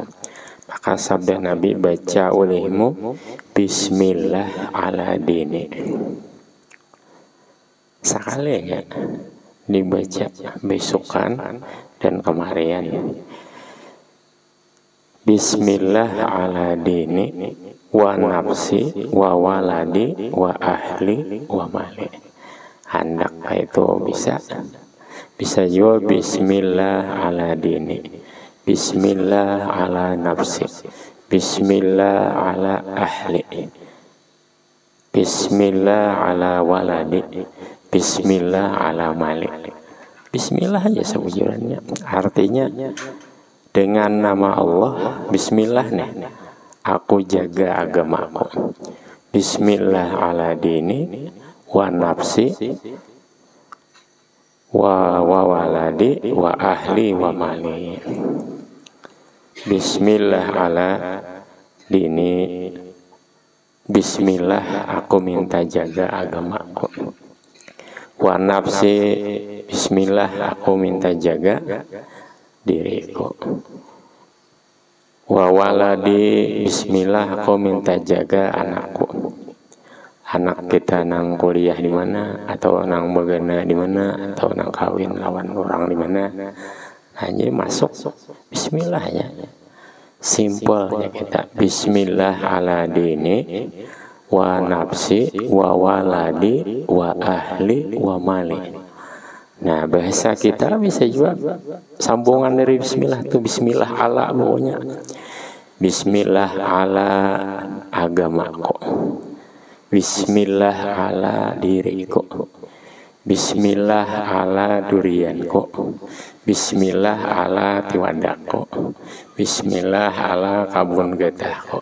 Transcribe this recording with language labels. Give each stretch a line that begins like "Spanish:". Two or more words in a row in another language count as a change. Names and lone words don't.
Banjar: Maka sabda Nabi, baca olehmu
Arabic: بسم الله على ديني.
Banjar: Sekali ya, dibaca besokan dan kemarin.
Arabic: بسم الله على ديني ونفسي وولدي وأهلي ومالي.
Banjar: Hendak itu bisa juga
Arabic: بسم الله على ديني، بسم الله على نفسي، بسم الله على أهلي، بسم الله على ولدي، بسم الله على مالي.
Banjar: Bismillah aja sebujurannya. Artinya dengan nama Allah, bismillah nih, aku jaga agamaku.
Arabic: بسم الله على ديني ونفسي وولدي وأهلي ومالي. بسم الله على ديني,
Banjar: bismillah aku minta jaga agamaku.
Arabic: ونفسي,
Banjar: bismillah aku minta jaga diriku.
Arabic: وولدي,
Banjar: bismillah aku minta jaga anakku. Anak kita nang kuliah di mana, atau nang bagana di mana, atau nang kawin lawan orang di mana. Hanya masuk bismillah ya. Simpelnya kita
Arabic: بسم الله على ديني ونفسي وولدي وأهلي ومالي.
Banjar: Nah, bahasa kita bisa juga sambungan dari bismillah itu
Arabic: بسم الله على
Banjar: pokoknya.
Arabic: بسم الله على
Banjar: agamaku.
Arabic: بسم الله على
Banjar: diriku.
Arabic: بسم الله على
Banjar: durianku.
Arabic: بسم الله على
Banjar: tiwadaku.
Arabic: بسم الله على
Banjar: kabun getahku.